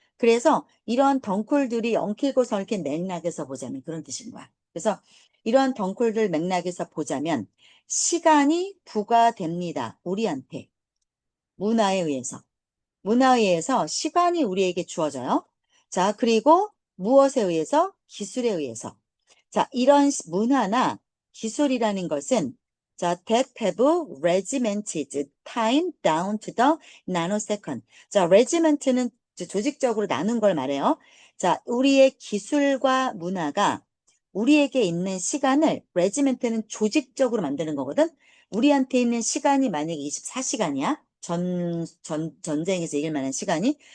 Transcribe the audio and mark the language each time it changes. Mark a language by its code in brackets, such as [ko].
[ko] 그래서 이러한 덩쿨들이 엉키고서 이렇게 맥락에서 보자면 그런 뜻인 거야. 그래서 이러한 덩쿨들 맥락에서 보자면 시간이 부과됩니다. 우리한테. 문화에 의해서. 문화에 의해서 시간이 우리에게 주어져요. 자, 그리고 무엇에 의해서? 기술에 의해서. 자, 이런 문화나 기술이라는 것은 자, [en] that have regimented time down to the nanosecond. [ko] 자, regiment는 조직적으로 나눈 걸 말해요. 자, 우리의 기술과 문화가 우리에게 있는 시간을 regiment는 조직적으로 만드는 거거든. 우리한테 있는 시간이 만약에 24시간이야. 전쟁에서 이길 만한 시간이.